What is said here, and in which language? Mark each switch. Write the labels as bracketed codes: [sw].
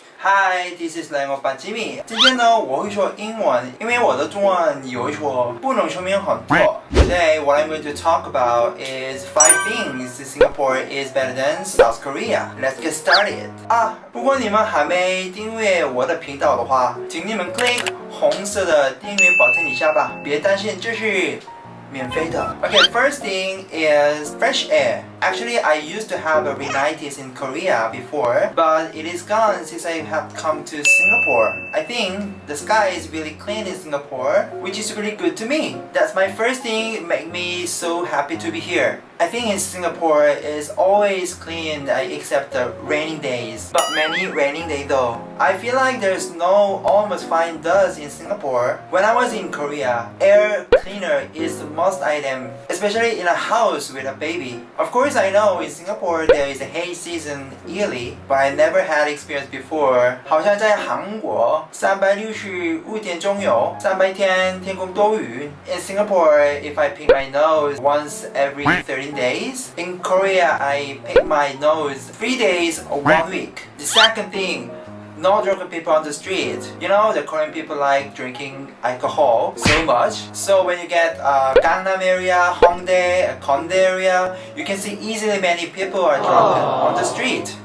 [en] Hi, this is 蓝欧巴 Jimmy。 [zh] 今天呢，我会说英文，因为我的中文有一说不能说明很多。 [en] Today, what I'm going to talk about is 5 things Singapore is better than South Korea. Let's get started. [zh] 如果你们还没订阅我的频道的话，请你们 click 红色的订阅 button 一下吧。别担心，这是免费的。 [en] Okay, first thing is fresh air. Actually, I used to have a rhinitis in Korea before, but it is gone since I have come to Singapore. I think the sky is really clean in Singapore, which is really good to me. That's my first thing, it makes me so happy to be here. I think in Singapore it's always clean except the raining days, but many raining days though. I feel like there's no almost fine dust in Singapore. When I was in Korea, air cleaner is the must item, especially in a house with a baby. Of course, I know in Singapore there is a haze season yearly, but I never had experience before. [zh] 好像在韩国365天中有300天天空多云. [en] In Singapore, if I pick my nose once every 13 days. In Korea, I pick my nose 3 days or 1 week. The second thing, no drunken people on the street. You know, the Korean people like drinking alcohol so much. So when you get Gangnam area, Hongdae, Kondae area, you can see easily many people are drunken on the street.